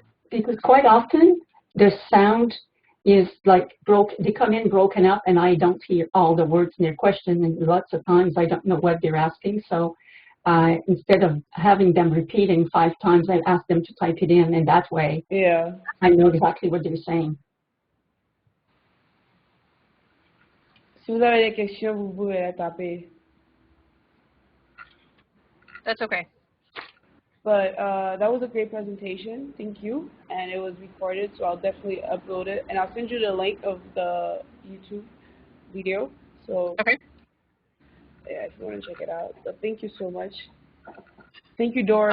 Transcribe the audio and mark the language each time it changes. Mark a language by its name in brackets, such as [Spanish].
[English] Because quite often the sound is like they come in broken up and I don't hear all the words in their question, and lots of times I don't know what they're asking. So instead of having them repeating 5 times, I ask them to type it in, and that way I know exactly what they're saying. [French] Si vous avez des questions, vous pouvez les taper. [English] That's okay. But that was a great presentation. Thank you. And it was recorded, so I'll definitely upload it. And I'll send you the link of the YouTube video. So Okay. yeah, if you want to check it out. So thank you so much. Thank you, Dora.